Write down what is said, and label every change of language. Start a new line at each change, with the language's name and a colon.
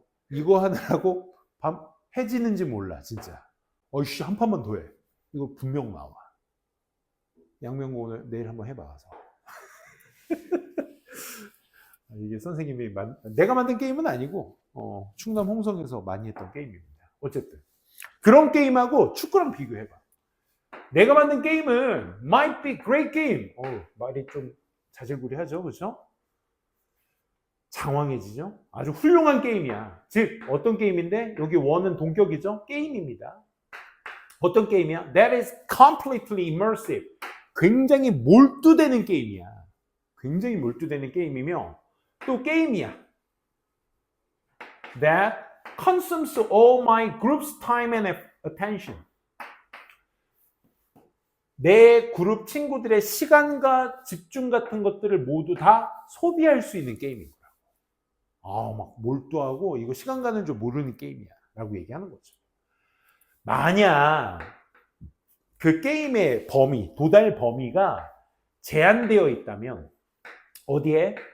Korean: 이거 하느라고 밤 해지는지 몰라, 진짜. 어이씨, 한 판만 더 해. 이거 분명 나와. 양명고 오늘 내일 한번 해봐서. 이게 선생님이 내가 만든 게임은 아니고 충남 홍성에서 많이 했던 게임입니다. 어쨌든 그런 게임하고 축구랑 비교해봐. 내가 만든 게임은
English: might be great game.
Korean: 말이 좀 자질구레하죠, 그렇죠? 장황해지죠? 아주 훌륭한 게임이야. 즉 어떤 게임인데 여기 원은 동격이죠? 게임입니다. 어떤 게임이야?
English: That is completely immersive.
Korean: 굉장히 몰두되는 게임이야. 굉장히 몰두되는 게임이며 또 게임이야.
English: That consumes all my group's time and attention.
Korean: 내 그룹 친구들의 시간과 집중 같은 것들을 모두 다 소비할 수 있는 게임인 거야. 막 몰두하고 이거 시간 가는 줄 모르는 게임이야. 라고 얘기하는 거죠. 만약 그 게임의 범위, 도달 범위가 제한되어 있다면 어디에?